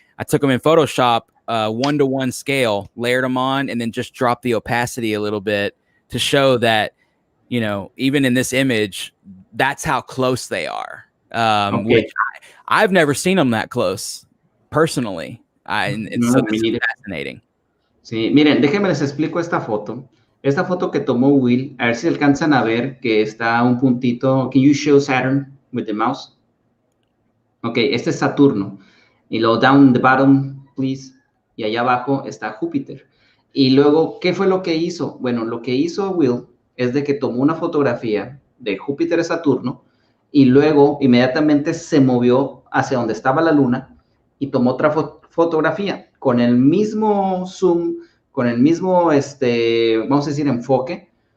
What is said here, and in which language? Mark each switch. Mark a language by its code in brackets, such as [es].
[en] I took them in Photoshop, 1-to-1 scale, layered them on, and then just dropped the opacity a little bit to show that, even in this image, that's how close they are. Which I've never seen them that close personally. So this is fascinating. [es] Sí, miren, déjenme les explico esta foto. Esta foto que tomó Will, a ver si alcanzan a ver que está un puntito. [en] Can you show Saturn with the mouse? [es] Ok, este es Saturno. Y luego [en] down the bottom, please. [es] Y allá abajo está Júpiter. Y luego, ¿qué fue lo que hizo? Bueno, lo que hizo Will es de que tomó una fotografía de Júpiter y Saturno y luego inmediatamente se movió hacia donde estaba la luna y tomó otra fotografía con el mismo zoom, con el mismo, vamos a decir, enfoque.